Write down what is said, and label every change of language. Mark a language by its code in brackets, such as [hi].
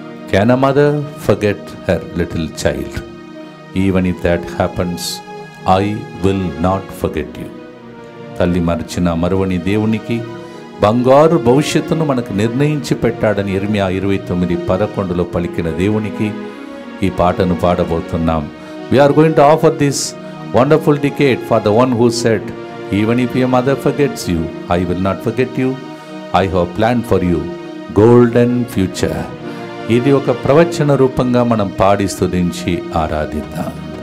[en] Can a mother forget her little child? Even if that happens, I will not forget you. [te] తల్లి మరచిన మరువని దేవునికి బంగారు భవిష్యత్తును మనకు నిర్ణయించి పెట్టాడని ఇర్మియా 29:11 పలికిన దేవునికి ఈ పాటను పాడబోతున్నాం. [en] We are going to offer this wonderful decade for the one who said, even if your mother forgets you, I will not forget you. I have planned for you golden future. [te] ఇది ఒక ప్రవచన రూపంగా మనం పాడి స్తుతించి ఆరాధిద్దాం.